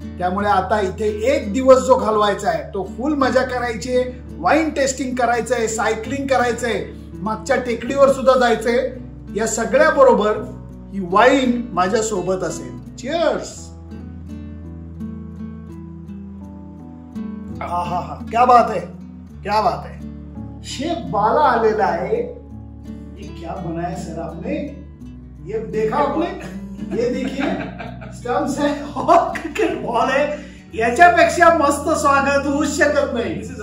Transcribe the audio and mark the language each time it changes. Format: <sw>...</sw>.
<mr>त्यामुळे आता इथे एक दिवस जो घालवायचा आहे तो फुल मजा करायची आहे. वाईन टेस्टिंग करायचंय, सायकलिंग करायचंय, मागच्या टेकडीवर सुद्धा जायचंय. या सगळ्या बरोबर ही वाईन माझ्या सोबत असेल.</mr> <en>Cheers.</en> <hi>हा हा हा, क्या बात है, क्या बात है. शेफ बाला</hi> <mr>आलेला आहे.</mr> <hi>ये क्या बनाया सर आपने? ये देखा आपने? ये देखिए, स्टंप्स है और क्रिकेट बॉल है.</hi> <mr>याच्यापेक्षा मस्त स्वागत होऊच शकत नाही.</mr>